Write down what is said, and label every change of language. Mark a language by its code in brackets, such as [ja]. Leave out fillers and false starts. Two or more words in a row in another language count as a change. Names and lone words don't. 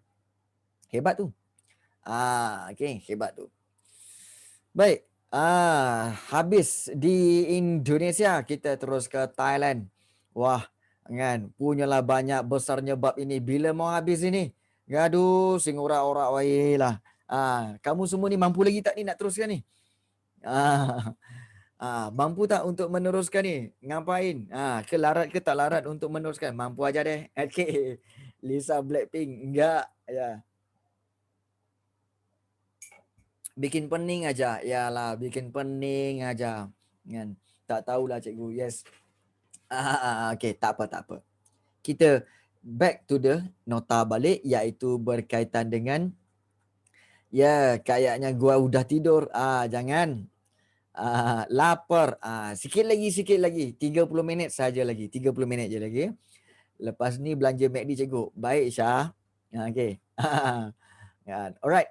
[ms] Hebat tu. Hebat tu. Baik. Habis di Indonesia, kita terus ke Thailand. Wah, kan, punyalah banyak besarnya bab ini. Bila mau habis ini? Gaduh, [jv] sing ora-ora wae lah. [ms] Kamu semua ni mampu lagi tak ni nak teruskan ni? Mampu tak untuk meneruskan ni? [id] Ngapain? [ms] Ke larat ke tak larat untuk meneruskan? [id] Mampu aja deh. Okay. Lisa Blackpink enggak, ya. Bikin pening aja. [ms] Yalah, [id] bikin pening aja. [ms] Kan? Tak tahulah cikgu. Yes. Okay, tak apa. Kita [en] back to the [ms] nota balik, iaitu berkaitan dengan [id] kayaknya gua udah tidur. [ms] Jangan. Lapar. Sikit lagi. 30 minit saja lagi. 30 minit je lagi. Lepas ni belanja McD cikgu. Baik Syah. [en] Okay. Alright.